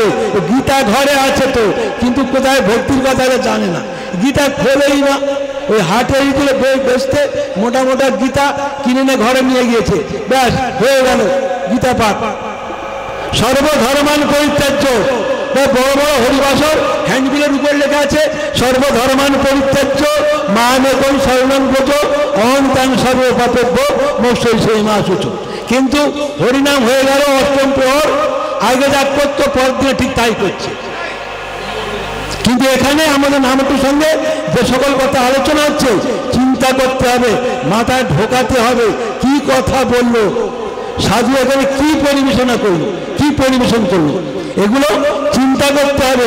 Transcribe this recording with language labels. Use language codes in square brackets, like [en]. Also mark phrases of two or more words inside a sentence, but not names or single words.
[bn] গীতা ঘরে আছে তো, কিন্তু কোথায় ভক্তির কথা জানে না, গীতা খোলেই না। ওই হাটে এইগুলো বেচতে মোটা মোটা গীতা কিনে নিয়ে ঘরে নিয়ে গিয়েছে, ব্যাস হয়ে গেল গীতা পাঠ। [sa] सर्वधर्मान परित्याज्य। [bn] বড় বড় হরিবাসর হ্যান্ডবিলের উপর লেখা আছে [sa] सर्वधर्मान परित्याज्य मामेकं शरणं व्रज अहं तां सर्वपापेभ्य मोक्षै सेइ मा शुच। [bn] কিন্তু হরিনাম হয়ে গেল অষ্টম প্রহর, আগে যা করতো পরের দিনে ঠিক তাই করছে। কিন্তু এখানে আমাদের নামটির সঙ্গে যে সকল কথা আলোচনা হচ্ছে, চিন্তা করতে হবে, মাথায় ঢোকাতে হবে কি কথা বললো সাধু, এখানে কি পরিবেশনা করলো, কি পরিবেশন করলো, এগুলো চিন্তা করতে হবে।